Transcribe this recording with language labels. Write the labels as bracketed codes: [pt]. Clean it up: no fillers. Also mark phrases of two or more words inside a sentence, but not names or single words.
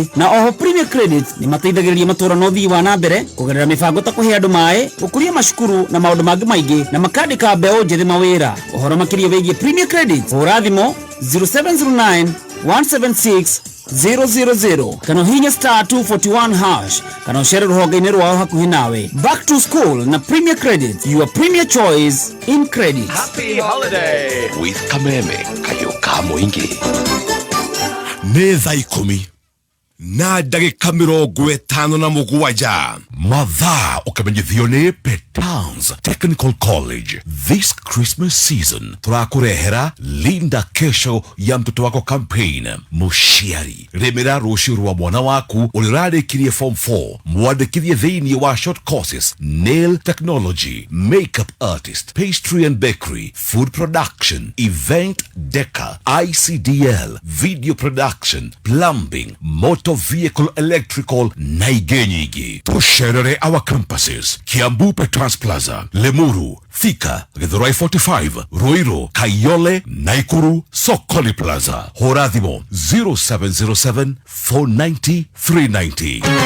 [ki] Na oho Premier Credit nĩ mateithagĩrĩria matũũra na ũthii wa na mbere kũgerera mĩbango ta kũhe andũ maĩ, gũkũria macukuru na maũndũ mangĩ maingĩ, na makandĩka mbeũ njĩthĩ mawĩra. Ũhoro makĩria wĩgiĩ Premier Credit hũra thimũ 0709 176 000 kana hihinya star 241 hash kana ũcere rũhonge-inĩ rwao hakuhĩ nawe. [en] Back to school na Premier Credit, your premier choice in credit. Happy holiday with Kameme Kayoka Moige. [ki] Nĩ thaa 10 na ndagĩka 57 mathaa ũkamenyithio nĩ Petans Technical College. [en] This Christmas season [ki] tũrakũrehera Linda Kesho ya mtoto wako campaign. Mũciari, remera rũciũ rwa mwana waku ũrĩa ũrarĩkirie form 4. Mwandĩkithie thĩinĩ wa [en] short courses: nail technology, makeup artist, pastry and bakery, food production, event decor, ICDL, video production, plumbing, motor vehicle electrical [ki] na ingĩ nyingĩ. Tũcerere [en] our campuses: [ki] Kiambu Petans Plaza, Lemuru, Thika, Githurai 45, Ruiru, Kayole, Naikuru, Sokoli Plaza. Hũra thimũ 0707 490 390.